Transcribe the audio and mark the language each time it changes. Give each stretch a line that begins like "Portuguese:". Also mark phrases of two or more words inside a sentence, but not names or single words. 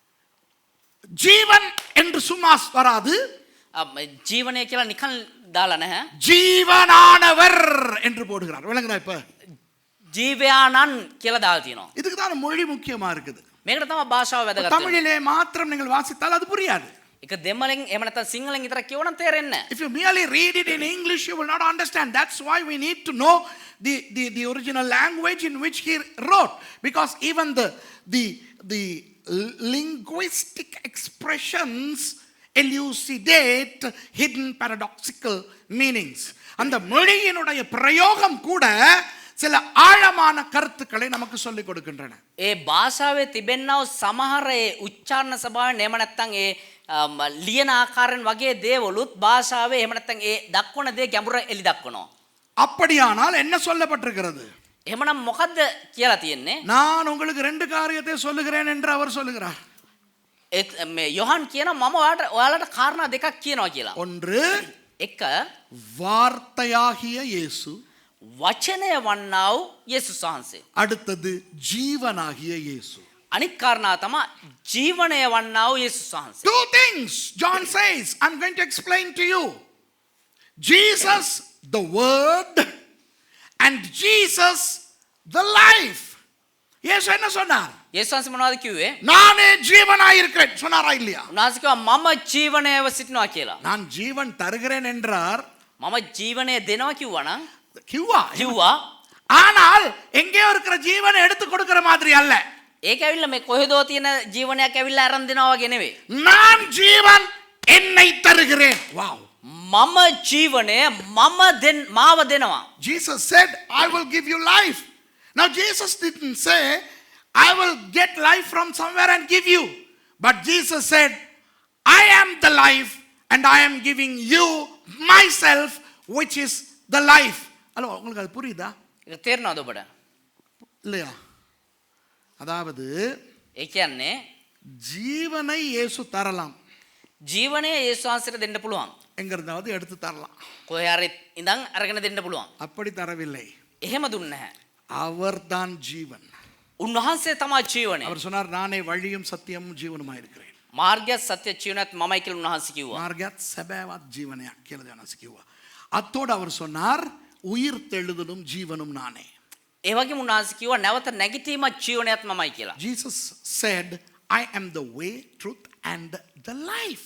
Tamil: ஜீவன் என்று சும்மா வராது,
Sinhala: ජීවනය කියලා නිකන් දාලා නැහැ.
Tamil: ஜீவனானவர் என்று போடுகிறார். விளங்குதா இப்ப?
Sinhala: ජීවයානන් කියලා දාලා තියෙනවා.
Tamil: இதுக்கு தான் மொழி முக்கியமா இருக்குது.
Sinhala: මේකට තමයි භාෂාව වැදගත් වෙන්නේ.
Tamil: தமிழிலே மாத்திரம் நீங்கள் வாசித்தால் அது புரியாது.
Sinhala: ඒක දෙමළෙන් එහෙම නැත්නම් සිංහලෙන් විතර කියවනම් තේරෙන්නේ නැහැ.
English: If you merely read it in English, you will not understand. That's why we need to know the original language in which he wrote, because even the linguistic expressions elucidate hidden paradoxical meanings.
Tamil: அந்த மொழியினுடைய பிரயோகம் கூட சில ஆழமான கருத்துக்களை நமக்கு சொல்லிக் கொடுக்கின்றன.
Sinhala: ඒ භාෂාවේ තිබෙන්නව සමහර ඒ උච්චාරණ ස්වභාවයෙන් එහෙම නැත්නම් ඒ ලියන ආකාරයෙන් වගේ දේවලුත් භාෂාවේ එහෙම නැත්නම් ඒ දක්වන දේ ගැඹුර එලි දක්වනවා.
Tamil: அப்படியானால் என்ன சொல்லப்பட்டிருக்கிறது?
Sinhala: එහෙමනම් මොකද්ද කියලා තියෙන්නේ?
Tamil: நான் உங்களுக்கு ரெண்டு காரியத்தை சொல்லுகிறேன் என்று அவர் சொல்லுகிறார்.
Sinhala: මේ යොහන් කියන මම ඔයාලට කාරණා දෙකක් කියනවා කියලා.
Tamil: ஒன்று,
Sinhala: එක
Tamil: வார்த்தையாகிய இயேசு.
Sinhala: වචනය වන්නා වූ යේසුස් වහන්සේ.
Tamil: அடுத்தது ஜீவனாகிய இயேசு.
Sinhala: අනිත් කාරණා තමයි ජීවනය වන්නා වූ යේසුස් වහන්සේ.
English: Two things John says. I'm going to explain to you. Jesus the word and Jesus the life.
Tamil: இயேசு என்ன சொன்னார்?
Sinhala: යේසුස් වහන්සේ මොනවද කිව්වේ?
Tamil: நானே ஜீவனாய் இருக்கிறேன் சொன்னாரா இல்லையா?
Sinhala: උන්වහන්සේ කිව්වා මම ජීවනයව සිටිනවා කියලා.
Tamil: நான் ஜீவன் தருகிறேன் என்றார்.
Sinhala: මම ජීවනය දෙනවා කිව්වා නම් கிவ்வா.
Tamil: ஆனால் எங்கேயோ இருக்கிற ஜீவனை எடுத்து கொடுக்கிற மாதிரி அல்ல.
Sinhala: ඒක ඇවිල්ලා මේ කොහෙදෝ තියෙන ජීවනයක් ඇවිල්ලා අරන් දෙනවා වගේ නෙවෙයි.
Tamil: நான் ஜீவன் என்னை தருகிறேன். வாவ்.
Sinhala: මම ජීවනය මාව දෙනවා.
English: Jesus said, I will give you life. Now Jesus didn't say, I will get life from somewhere and give you. But Jesus said, I am the life and I am giving you myself, which is the life.
Tamil: ஹலோ, உங்களுக்கு அது புரியுதா?
Sinhala: ඒක තේරෙනවද ඔබට?
Tamil: இல்லையா? அதாவது
Sinhala: ඒ කියන්නේ
Tamil: ஜீவனை இயேசு தரலாம்.
Sinhala: ජීවනය යේසුස් වහන්සේට දෙන්න පුළුවන්.
Tamil: எங்க இருந்தாவது எடுத்து தரலாம்.
Sinhala: කොහේ හරි ඉඳන් අරගෙන දෙන්න පුළුවන්.
Tamil: அப்படி தரவில்லை.
Sinhala: එහෙම දුන්නේ නැහැ.
Tamil: அவர்தான் ஜீவன்.
Sinhala: උන්වහන්සේ තමයි ජීවනය.
Tamil: அவர் சொன்னார், நானே வழியும் சத்தியமும் ஜீவனுமாய் இருக்கிறேன்.
Sinhala: මාර්ගයත් සත්‍ය ජීවනයත් මමයි කියලා උන්වහන්සේ කිව්වා. மார்கத் சபேவத் ஜீவனயா කියලා ජනස කිව්වා.
Tamil: அத்தோடு அவர் சொன்னார், உயிர் தெழுதலும் ஜீவனும் நானே.
Sinhala: ඒ වගේම උන්වහන්සේ කිව්වා නැවත නැගිටීමත් ජීවනයත් මමයි කියලා.
English: Jesus said, I am the way, truth and the life.